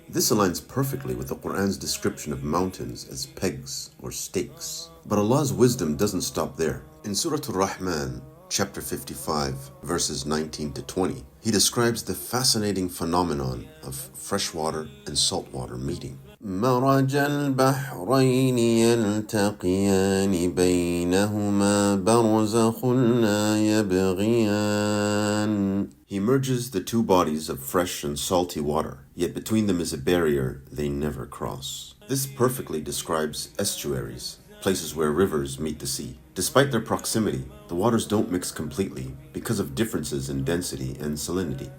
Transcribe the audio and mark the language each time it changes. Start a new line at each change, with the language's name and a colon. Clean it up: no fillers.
English: This aligns perfectly with the Quran's description of mountains as pegs or stakes. But Allah's wisdom doesn't stop there. In Surah Ar-Rahman, chapter 55, verses 19 to 20, He describes the fascinating phenomenon of freshwater and saltwater meeting.
Arabic: مرج البحرين يلتقيان بينهما برزخ لا يبغيان.
English: He merges the 2 bodies of fresh and salty water, yet between them is a barrier they never cross. This perfectly describes estuaries, places where rivers meet the sea. Despite their proximity, the waters don't mix completely because of differences in density and salinity.